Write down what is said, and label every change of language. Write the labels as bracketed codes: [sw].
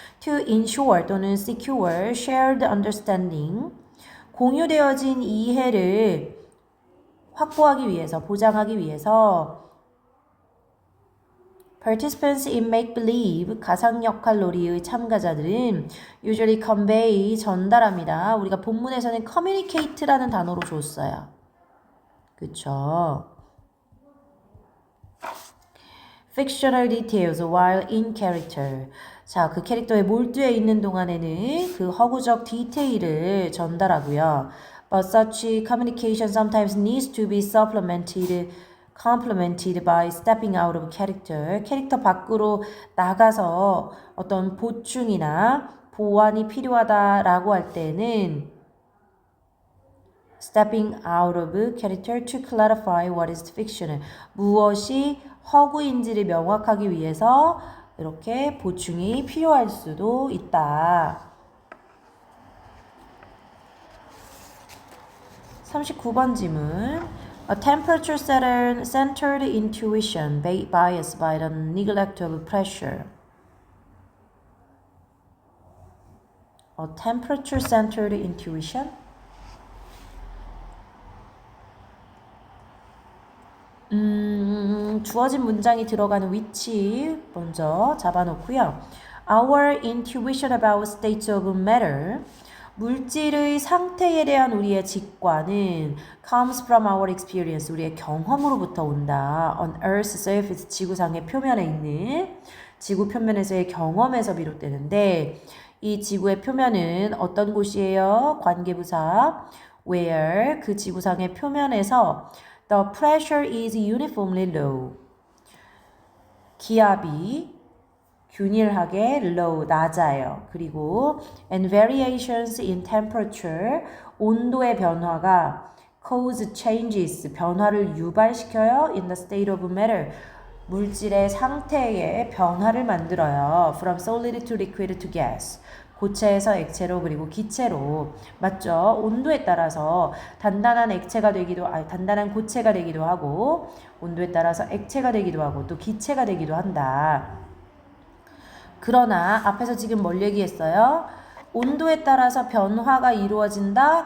[en] To ensure [ko] 또는 [en] secure shared understanding [ko] 공유되어진 이해를 확보하기 위해서 보장하기 위해서 [en] Participants in make-believe [ko] 가상 역할 놀이의 참가자들은 [en] usually convey [ko] 전달합니다. 우리가 본문에서는 communicate라는 단어로 줬어요. 그쵸? [en] Fictional details while in character. [ko] 자, 그 캐릭터에 몰두해 있는 동안에는 그 허구적 디테일을 전달하고요. [en] But such communication sometimes needs to be complemented by stepping out of character. [ko] 캐릭터 밖으로 나가서 어떤 보충이나 보완이 필요하다라고 할 때는 [en] stepping out of character to clarify what is fictional. [ko] 무엇이 허구인지를 명확하기 위해서 이렇게 보충이 필요할 수도 있다. 39번 지문. [en] A temperature-centered intuition biased by the neglect of pressure. A temperature-centered intuition? [ko] 주어진 문장이 들어가는 위치 먼저 잡아놓고요. [en] Our intuition about states of matter. [ko] 물질의 상태에 대한 우리의 직관은 [en] comes from our experience. [ko] 우리의 경험으로부터 온다. [en] On Earth's surface. [ko] 지구상의 표면에 있는 지구 표면에서의 경험에서 비롯되는데 이 지구의 표면은 어떤 곳이에요? 관계부사. Where. 그 지구상의 표면에서 [en] The pressure is uniformly low. [ko] 기압이 균일하게 low, 낮아요. 그리고 [en] and variations in temperature, [ko] 온도의 변화가 [en] cause changes, [ko] 변화를 유발시켜요. [en] In the state of matter, [ko] 물질의 상태의 변화를 만들어요. [en] From solid to liquid to gas. [ko] 고체에서 액체로 그리고 기체로. 맞죠? 온도에 따라서 단단한 액체가 되기도 단단한 고체가 되기도 하고 온도에 따라서 액체가 되기도 하고 또 기체가 되기도 한다. 그러나 앞에서 지금 뭘 얘기했어요? 온도에 따라서 변화가 이루어진다.